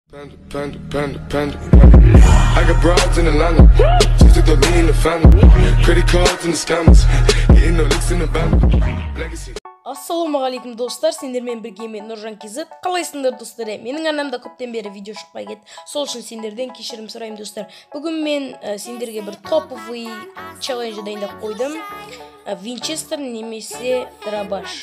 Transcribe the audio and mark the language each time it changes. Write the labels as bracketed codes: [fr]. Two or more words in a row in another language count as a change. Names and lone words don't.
[en] Panda. I got broads in Atlanta. Just took the lean in the family. Credit cards and the scammers. Getting no licks in the band. Legacy. [kk] Ассалаумағалейкум достар, сендермен бірге мен Нұржан Кизет. Қалайсыңдар достар? Менің арнамда көптен бері видео шықпай кетті. Сол үшін сендерден кешірім сұраймын достар. Бүгін мен сендерге бір [ru] топовый челлендж [kk] дайындап қойдым. Винчестер немесе дробаш.